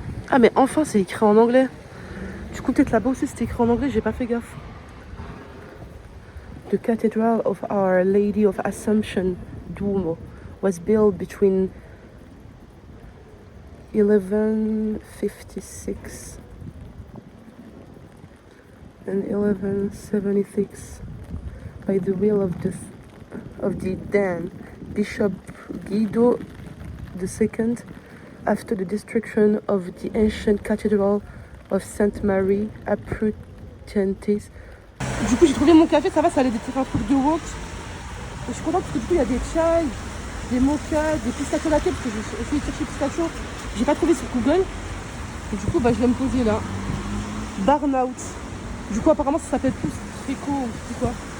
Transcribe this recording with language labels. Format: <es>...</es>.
<fr>Ah mais enfin c'est écrit en anglais. Du coup peut-être là-bas aussi c'était écrit en anglais, j'ai pas fait gaffe.</fr> <en>The Cathedral of Our Lady of Assumption Duomo was built between 1156 and 1176 by the will of the then Bishop Guido II after the destruction of the ancient Cathedral of Saint Mary Apprutentis.</en> <fr>Du coup j'ai trouvé mon café, ça va, ça allait être un truc de wok. Et je suis contente parce que du coup il y a des chai, des mochas, des pistachios latte parce que j'ai essayé de chercher pistachios, j'ai pas trouvé sur Google. Et du coup bah je vais me poser là. Burnout. Du coup apparemment ça s'appelle plus Trico ou je sais quoi.</fr>